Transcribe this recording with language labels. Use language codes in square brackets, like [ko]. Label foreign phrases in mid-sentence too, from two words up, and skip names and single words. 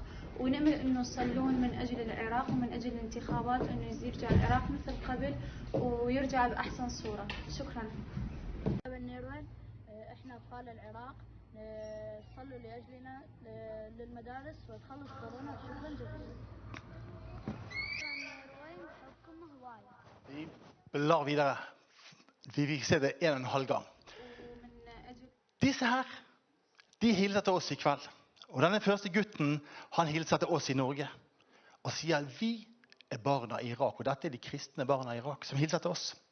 [ar] ونأمل أنه يصلون من أجل العراق ومن أجل الانتخابات أنه يرجع العراق مثل قبل ويرجع بأحسن صورة. شكرا. احنا أطفال العراق صلوا لأجلنا للمدارس وتخلص كورونا شكرا جزيلا. [no] Vi blar videre. Vi vil se det 1,5 gang. Disse her, de hilser til oss i kveld. Og denne første gutten, han hilser til oss i Norge og sier at vi er barna i Irak, og dette er de kristne barna i Irak som hilser til oss.